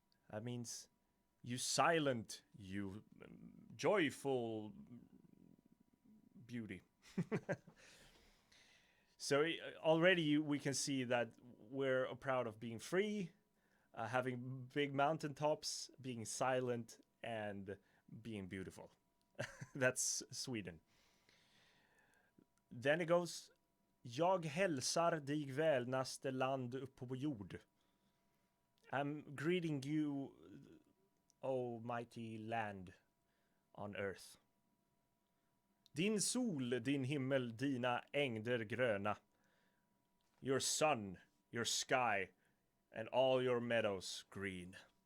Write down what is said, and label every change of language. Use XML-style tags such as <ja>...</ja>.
<en>That means you silent, you joyful beauty. So already we can see that we're proud of being free, having big mountaintops, being silent, and being beautiful. That's Sweden. Then it goes,</en> <sv>jag hälsar dig välnaste land uppe på jord.</sv> <en>I'm greeting you, O mighty land on earth.</en> <sv>Din sol, din himmel, dina ängder gröna.</sv> <en>Your sun, your sky, and all your meadows green.</en>